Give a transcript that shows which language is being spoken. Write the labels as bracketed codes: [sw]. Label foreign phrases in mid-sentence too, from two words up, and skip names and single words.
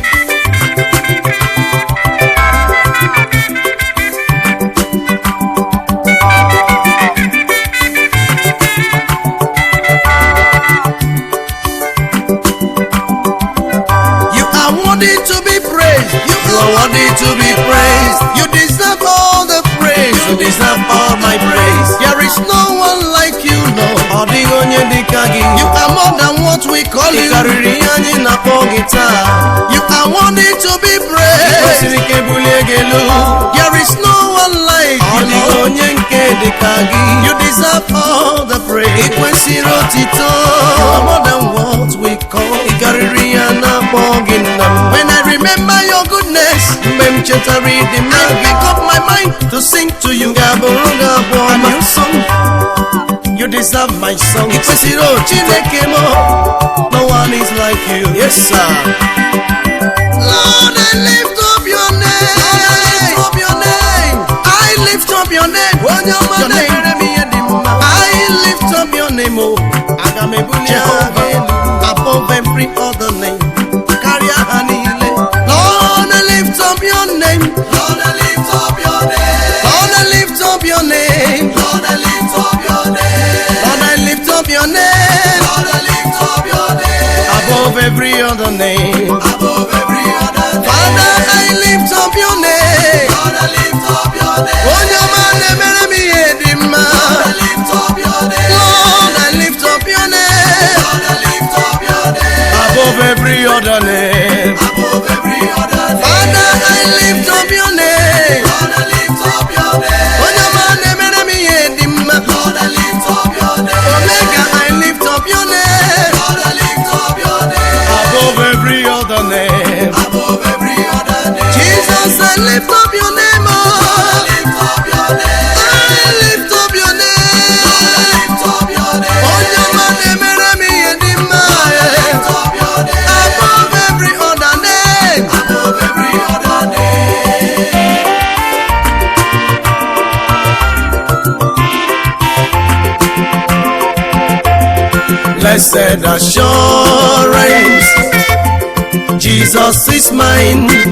[en] You are worthy to be praised. You are worthy to be praised. You deserve all the praise. You deserve all my praise. There is no one like you, Lord. [ig] Ọdịghị onye dịka gị. [en] You are more than what we call you. [ig] Karịrị ihe anyị na-akpọ gị taa. [en] You are worthy to be praised. [ig] Kwesịrị ka ebulie gị elu. [en] There is no one like you, Lord. [ig] Ọdịghị onye nke dịka gị. [en] You deserve all the praise. [ig] Ị kwesịrị otito. [en] You are more than what we call. [ig] Ị karịrị ya na-akpọ gị nna m. [en] When I remember your goodness, [ig] mgbe m chetara ịdị mma, [en] I pick up my mind to sing to you. [ig] Ga-abụrụ gị abụ ọma. [en] A new song. You deserve my song. [ig] Ị kwesịrị o Chineke m. [en] No one is like you. Yes, sir. Lord, I lift up your name. I lift up your name. I lift up your name. [ig] Onye ọma na-ere m ihe dị mma. [en] I lift up your name, [ig] oh. Aga m ebuli aha gị elu. [en] Above every other name. [ig] Karịa ha niile. [en] Lord, I lift up your name. Lord, I lift up your name. Lord, I lift up your name. Lord, I lift up your name. Lord, I lift up your name. Lord, I lift up your name. Above every other name. Above every other name. Father, I lift up your name. Lord, I lift up your name. [ig] Onye ọma na-emere m ihe dị mma. [en] Lord, I lift up your name. Lord, I lift up your name. Lord, I lift up your name. Above every other name. Above every other name. Father, I lift up your name. Lord, I lift up your name. [ig] Onye ọma na-emere m ihe dị mma. [en] Lord, I lift up your name. Omega, I lift up your name. Lord, I lift up your name. Above every other name. Above every other name. Jesus, I lift up your name. Oh. Lift up your name. I lift up your name. Lift up your name. [ig] Onye ọma na-emere m ihe dị mma. [en] Lift up your name. Above every other name. Above every other name. Blessed assurance, Jesus is mine.